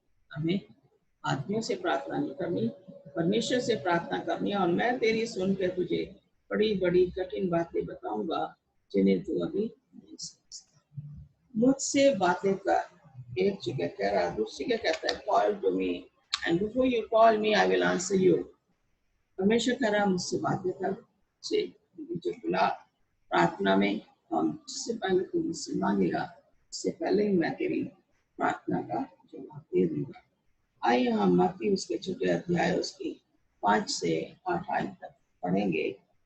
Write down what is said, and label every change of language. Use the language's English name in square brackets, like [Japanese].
[Hindi] हमें आदमियों से प्रार्थना नहीं करनी, परमेश्वर से प्रार्थना करनी, और मैं तेरी सुन के तुझे बड़ी बड़ी कठिन बातें बताऊंगा जिन्हें तू अभी नहीं समझता। मुझसे बातें कर, एक जगह कह रहा, दूसरी जगह कहता है [English] Call to me and before you call me, I will answer you. [Hindi] परमेश्वर कह रहा मुझसे बातें कर, से मुझे बुला, प्रार्थना में हम जिससे पहले तू मुझसे मांगेगा, उससे पहले ही मैं तेरी प्रार्थना का जवाब दे दूंगा। आइए हम मत्ती उसके छोटे अध्याय उसकी 5 से 8 आयत तक पढ़ेंगे।